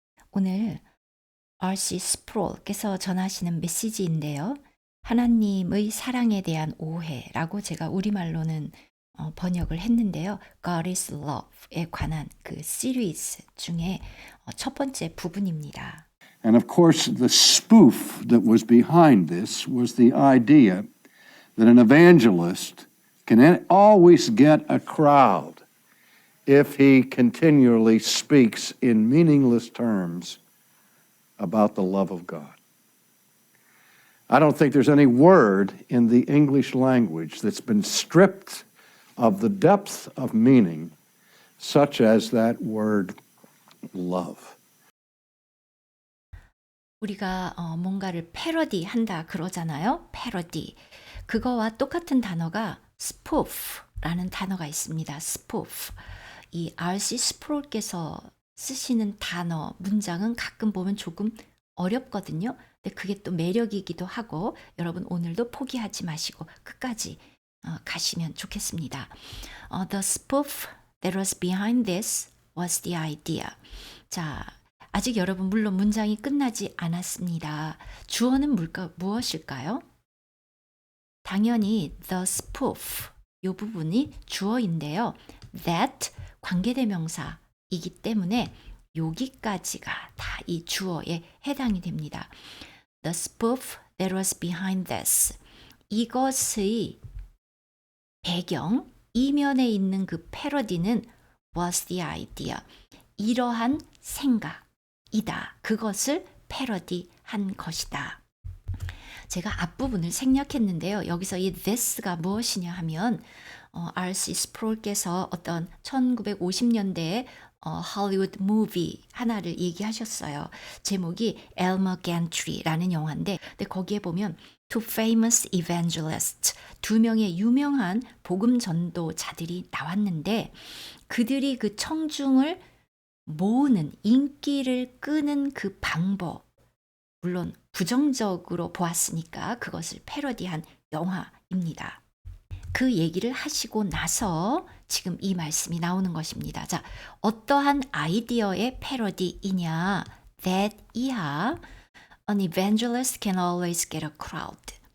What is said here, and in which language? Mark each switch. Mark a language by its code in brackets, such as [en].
[ko] 오늘 R.C. 스프롤께서 전하시는 메시지인데요. 하나님의 사랑에 대한 오해라고 제가 우리말로는 번역을 했는데요. God is Love에 관한 그 시리즈 중에 첫 번째 부분입니다. [en] And of course, the spoof that was behind this was the idea that an evangelist can always get a crowd if he continually speaks in meaningless terms about the love of God. I don't think there's any word in the English language that's been stripped of the depth of meaning such as that word love. [ko] 우리가 뭔가를 패러디 한다 그러잖아요. 패러디. 그거와 똑같은 단어가 spoof라는 단어가 있습니다. spoof. 이 R.C. 스프롤께서 쓰시는 단어, 문장은 가끔 보면 조금 어렵거든요. 근데 그게 또 매력이기도 하고 여러분 오늘도 포기하지 마시고 끝까지 가시면 좋겠습니다. [en] The spoof that was behind this was the idea. [ko] 자, 아직 여러분 물론 문장이 끝나지 않았습니다. 주어는 무엇일까요? 당연히 [en] the spoof [ko] 이 부분이 주어인데요. that 관계대명사이기 때문에 여기까지가 다 이 주어에 해당이 됩니다. [en] The spoof that was behind this. [ko] 이것의 배경, 이면에 있는 그 패러디는 [en] was the idea. [ko] 이러한 생각이다. 그것을 패러디한 것이다. 제가 앞부분을 생략했는데요. 여기서 이 this가 무엇이냐 하면 R.C. 스프롤께서 어떤 1950년대에 할리우드 무비 하나를 얘기하셨어요. 제목이 엘머 겐트리라는 영화인데 근데 거기에 보면 [en] Two famous evangelists, [ko] 두 명의 유명한 복음 전도자들이 나왔는데 그들이 그 청중을 모으는 인기를 끄는 그 방법 물론 부정적으로 보았으니까 그것을 패러디한 영화입니다. 그 얘기를 하시고 나서 지금 이 말씀이 나오는 것입니다. 자, 어떠한 아이디어의 패러디이냐? [en] That [ko] 이하 [en] an evangelist can always get a crowd.